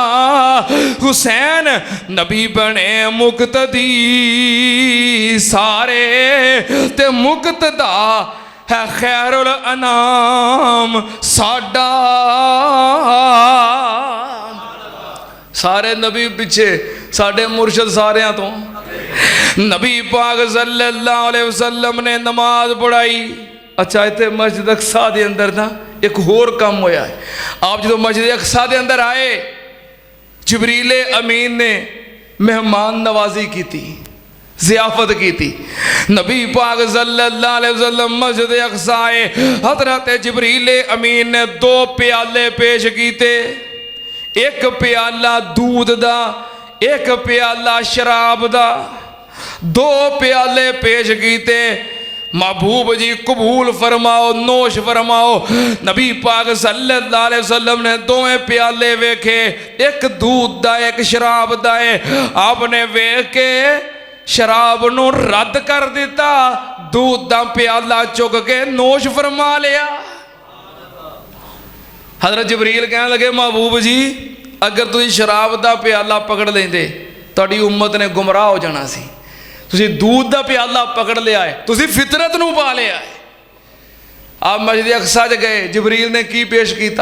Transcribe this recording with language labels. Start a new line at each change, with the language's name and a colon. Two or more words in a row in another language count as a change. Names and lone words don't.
Punjabi: حسین نبی بنے مقتدی سارے تے مقتدا ہے خیر الانام ساڈا. سارے نبی پچھے ساڈے مرشد ساریاں توں. نبی پاک
Arabic: صلى الله عليه وسلم
Punjabi: نے نماز پڑھائی. اچھا اتنے مسجد اقصیٰ کے اندر نہ اک ہور کم ہویا ہے.
Urdu: آپ جو مسجد اقصیٰ کے اندر آئے جبریلِ امین نے مہمان نوازی کی تھی، ضیافت کی تھی. نبی پاک
Arabic: صلى الله عليه وسلم
Urdu: مسجد اقصیٰ آئے.
Punjabi: حضرت جبریلِ امین نے 2 پیالے پیش کیتے، اک پیالہ دودھ دا اک پیالہ شراب دا. 2 پیالے پیش کیتے. محبوب جی قبول فرماؤ نوش فرماؤ. نبی پاک
Arabic: صلى الله عليه وسلم
Punjabi: نے 2 پیالے ویکھے، اک دودھ دا اک شراب دا ہے. آپ نے ویکھ کے شراب نوں رد کر دتا، دودھ دا پیالہ چک کے نوش فرما لیا. حضرت جبریل کہنے لگے محبوب جی اگر تم شراب کا پیالہ پکڑ لیندے تہاڈی امت نے گمراہ ہو جانا سی. تسیں دودھ کا پیالہ پکڑ لیا ہے، تسیں فطرت نوں پا لیا ہے. آپ مسجد اقصیٰ چ گئے، جبریل نے کی پیش کیا?